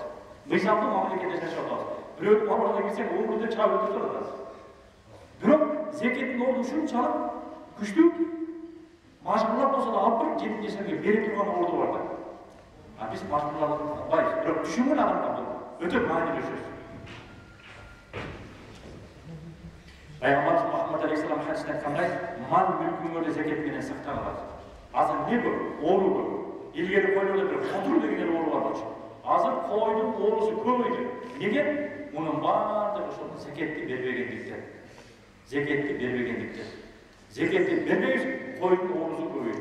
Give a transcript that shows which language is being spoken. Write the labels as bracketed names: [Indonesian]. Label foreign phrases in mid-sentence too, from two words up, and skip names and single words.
[Kyrgyz] Мыйзамдуу мамлекетте жашап атабыз. Бирөөнүн ордуна кирсек, өмүрдө чаап өтүп атабыз. Бирок зекеттин орду ушунчалык күчтүү, мажбурлап болсо да алып туруп 70 жашарга бере турган орду бар да. Биз мажбурлап албайбыз. Бирок түшүнгөн адамдар бул өтө маанилүү сөз. Peygamberimiz Muhammed Aleyhisselam hadisinde aytkanday, mal mülküңөрдү зекет менен сактагыла. Азыр не көп? Оору көп. Илгери койдо бир котур деген оору бар болчу. Азыр койдун оорусу көбөйдү. Неге? Мунун баардыгы ошол зекетти бербегендиктен. Зекетти бербегендиктен. Зекетти бербейбиз, койдун оорусу көбөйдү.